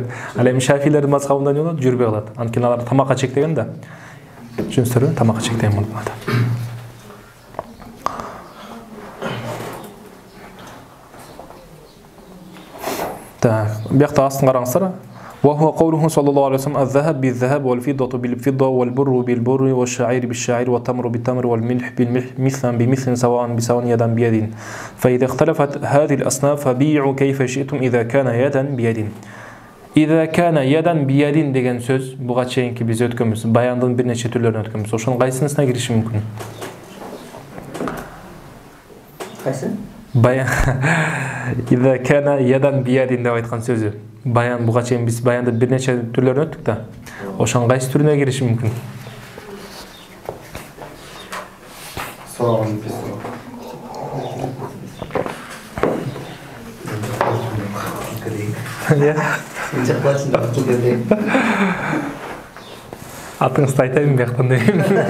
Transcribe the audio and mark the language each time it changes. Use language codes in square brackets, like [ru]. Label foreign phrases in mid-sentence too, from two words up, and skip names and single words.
[ky] Ал эми Шафилердин мазхабында эмне болот? Жүрбөй калат. Анткени алар тамакка чектеген да. Түшүнүңүздөрбү? Тамакка чектеген болуп калат. Так, бuyakta астын караңыздар. [ar] وهو قوله صلى الله عليه وسلم الذهب بالذهب والفضة بالفضة والبر بالبر والشعير بالشعير والتمر بالتمر والملح بالملح مثلا بمثل سواء بسواء يدا بيد فإذا اختلفت هذه الأصناف فبيعوا كيف شئتم إذا كان يدا بيد إذا كان يدا بيد [ky] деген сөз буга чейинки биз өткөнбүз баяндын бир нече түрлөрүн өткөнбүз. Ошонун кайсынысына кириши мүмкүн? Кайсы? Баян [ar] إذا كان يدا بيد [ky] деп айткан сөзү. Баян буга чейин биз баянды бир нече түрлөрүн өттүк да. Ошонун кайсы түрүнө кириши мүмкүн? Соон Атыңызды айтайын бияктан дейм.